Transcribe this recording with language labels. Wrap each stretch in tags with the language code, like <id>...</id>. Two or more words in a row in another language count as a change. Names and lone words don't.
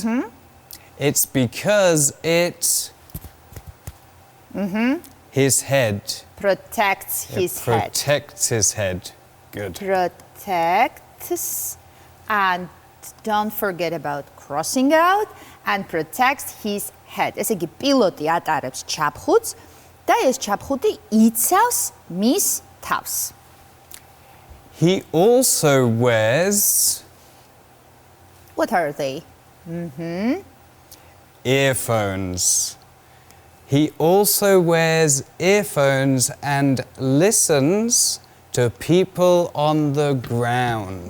<en>It's because it... His head. Protects his head. Protects his head. Good. Protects, and don't forget about crossing out, and protects his head.</en> <ka>ესე იგი, პილოტი ატარებს ჩაფხუტს და ეს ჩაფხუტი იცავს მის თავს.</ka> <en>He also wears... What are they? Earphones. He also wears earphones and listens to people on the ground.</en>